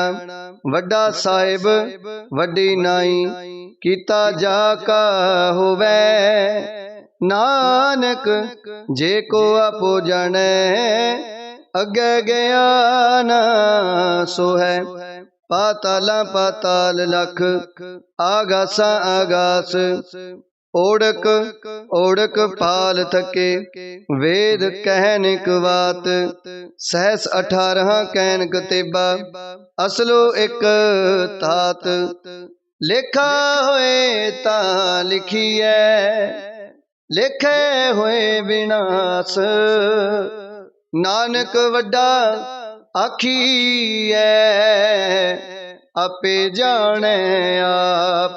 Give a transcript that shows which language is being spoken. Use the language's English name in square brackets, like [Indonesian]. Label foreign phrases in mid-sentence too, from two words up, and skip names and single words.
[Punjabi] ਵੱਡਾ ਸਾਹਿਬ ਵੱਡੀ ਨਾਈ, ਕੀਤਾ ਜਾ ਕਾ ਹੋਵੈ। ਨਾਨਕ ਜੇ ਕੋ ਆਪੋ ਜਾਣੇ, ਅਗੇ ਗਇਆ ਨਾ ਸੋ ਹੈ। ਪਾਤਾਲਾ ਪਾਤਾਲ ਲਖ, ਆਗਾਸਾ ਆਗਾਸ। ਓੜਕ ਓੜਕ ਪਾਲ ਥਕੇ, ਵੇਦ ਕਹਨਿਕ ਬਾਤ। ਸਹਸ 18 ਕਹਨ ਕਤੇਬਾ, ਅਸਲੋ ਏਕ ਤਾਤ। ਲੇਖਾ ਹੋਏ ਤਾ ਲਿਖੀਏ, ਲੇਖੇ ਹੋਏ ਵਿਨਾਸ। ਨਾਨਕ ਵੱਡਾ ਆਖੀਏ, ਆਪੇ ਜਾਣੇ ਆਪ।